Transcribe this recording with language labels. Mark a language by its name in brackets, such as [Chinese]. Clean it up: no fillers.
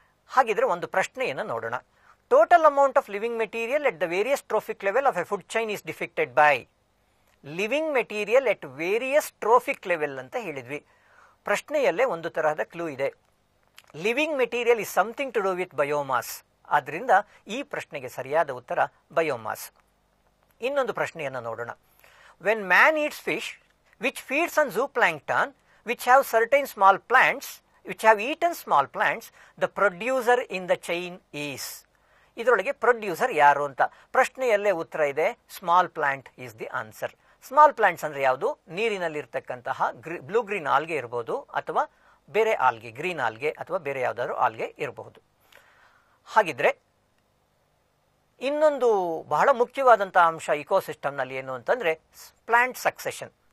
[Kannada] ಹಾಗಿದ್ರೆ ಒಂದು ಪ್ರಶ್ನೆಯನ್ನು ನೋಡೋಣ. [English] Total amount of living material at the various trophic level of a food chain is defected by. Living material at various trophic level [Kannada] ಅಂತ ಹೇಳಿದ್ವಿ. ಪ್ರಶ್ನೆಯಲ್ಲೇ ಒಂದು ತರಹದ ಕ್ಲೂ ಇದೆ. [English] Living material is something to do with biomass. [Kannada] ಆದ್ದರಿಂದ ಈ ಪ್ರಶ್ನೆಗೆ ಸರಿಯಾದ ಉತ್ತರ ಬಯೋಮಾಸ್. ಇನ್ನೊಂದು ಪ್ರಶ್ನೆಯನ್ನು ನೋಡೋಣ. [English] When man eats fish which feeds on zooplankton which have certain small plants which have eaten small plants, the producer in the chain is. [Kannada] ಇದರೊಳಗೆ producer ಯಾರು ಅಂತ ಪ್ರಶ್ನೆಯಲ್ಲೇ ಉತ್ತರ ಇದೆ. [English] Small plant is the answer. Small plants [Kannada] ಅಂದ್ರೆ ಯಾವುದು? ನೀರಿನಲ್ಲಿರ್ತಕ್ಕಂತಹ blue green algae ಇರಬಹುದು, ಅಥವಾ ಬೇರೆ ಆಲ್ಗೆ, ಗ್ರೀನ್ ಆಲ್ಗೆ ಅಥವಾ ಬೇರೆ ಯಾವುದಾದ್ರು ಆಲ್ಗೆ ಇರಬಹುದು. ಹಾಗಿದ್ರೆ ಇನ್ನೊಂದು ಬಹಳ ಮುಖ್ಯವಾದಂತಹ ಅಂಶ ಇಕೋಸಿಸ್ಟಮ್ನಲ್ಲಿ ಏನು ಅಂತಂದ್ರೆ ಪ್ಲಾಂಟ್ ಸಕ್ಸೆಷನ್.